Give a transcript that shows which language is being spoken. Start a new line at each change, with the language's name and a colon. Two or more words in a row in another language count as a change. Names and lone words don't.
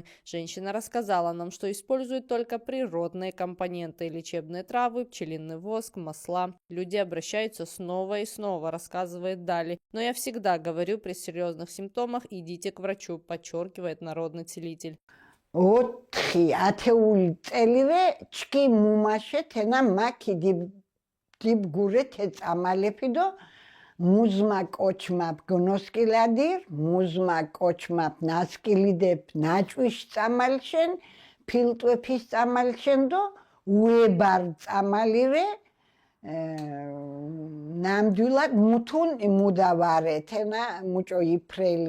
Russian: Женщина рассказала нам, что использует только природные компоненты, лечебные травы, пчелиный воск, масла. Люди обращаются снова и снова, рассказывает Дали. Но я всегда говорю, при серьезных симптомах идите к врачу, подчеркивает народный целитель.
Mingrelian: 4-10 წელივე ჩქი მუმაშეთ ენა მაქი დიბგურეთ ეწამალეფიდო მუზმა კოჩმაპ გნოსკილადირ მუზმა კოჩმაპ ნასკილიდებ ნაჭვიშ წამალშენ ფილტვეფის წამალშენ დო უებარ წამალირე ნამდვილად მუთუნ მუდავარე თენა მუჭო იფრელი